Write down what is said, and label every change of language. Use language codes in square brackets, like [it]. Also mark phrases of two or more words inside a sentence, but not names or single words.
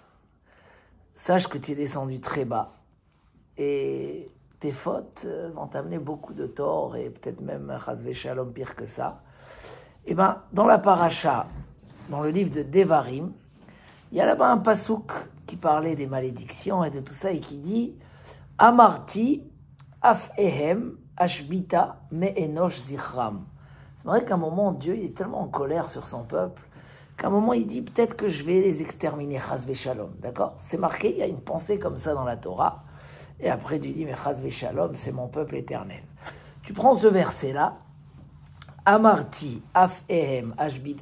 [fr] Sache que tu es descendu très bas. Et tes fautes vont t'amener beaucoup de tort et peut-être même, [he] חס ושלום, [fr] pire que ça. Et bien, dans la paracha, dans le livre de Devarim, il y a là-bas un pasouk qui parlait des malédictions et de tout ça et qui dit [he] אמרתי אף אהם אשביתה מאנוש זכרם. [fr] C'est vrai qu'à un moment, Dieu il est tellement en colère sur son peuple qu'à un moment, il dit peut-être que je vais les exterminer, [he] חס ושלום. [fr] D'accord? C'est marqué, il y a une pensée comme ça dans la Torah. Et après, tu dis, mais [he] חס ושלום, [fr] c'est mon peuple éternel. Tu prends ce verset-là, [he] אמרתי, אף, אהם, אשביתה.